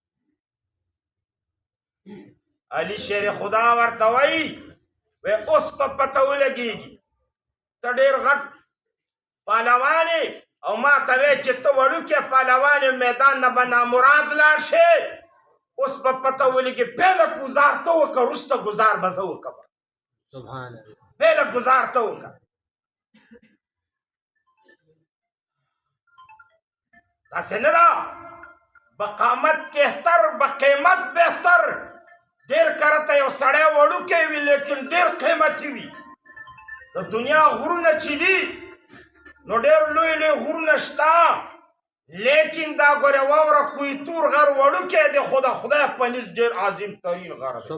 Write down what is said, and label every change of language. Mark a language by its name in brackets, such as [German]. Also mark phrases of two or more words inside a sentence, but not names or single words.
[Pashto] علي شیر خدا ورته وایي اوس په پته ولګېږي ته ډېر غټ پهلوان یې او ما ته وایې چې ته وړوکی پهلوان یې میدان نه به نامراد لاړ شي اوس په پته ولګي پهله ګزار ته وکړه وروسته ګزار به زه وکړم [Arabic] سبحان الله [Pashto] پهله گزار تو کا داسې نه ده [Persian] بقامت کهتر بقیمت بهتر [Pashto] ډېر کرته یو سړی وړوکی وي لیکن ډېر قیمتي وي د دنیا غرونه چې دي نو ډېر لوی لوی غرونه شته لیکن دا ګوره واوره کوی تور غر وړوکی دی خو د خدای په نزد ډېر عظیم ترین غر دی